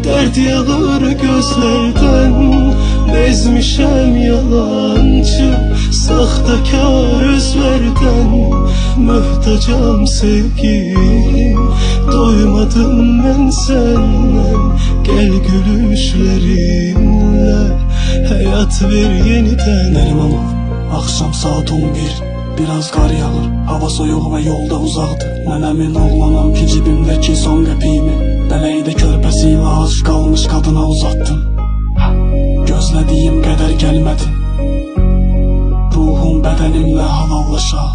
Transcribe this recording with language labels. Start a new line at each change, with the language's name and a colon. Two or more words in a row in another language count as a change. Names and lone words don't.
Turkish: Dert yağır gözlerden, bezmişem yalancı, sahtekar özlerden. Mühtacam sevgilim, doymadım ben senden. Gel gülüşlerinle hayat ver yeniden.
Azerbaijani: Nerimanov, akşam saat 11, biraz qar yağır, hava soyuq ve yolda uzaqdır. Mən əmin oğlanam ki cibimdəki son qəpiyimi Bələkdə körpəsiylə aşıq qalmış qadına uzatdım. Gözlədiyim qədər gəlmədin, ruhum bədənimlə halallaşaq.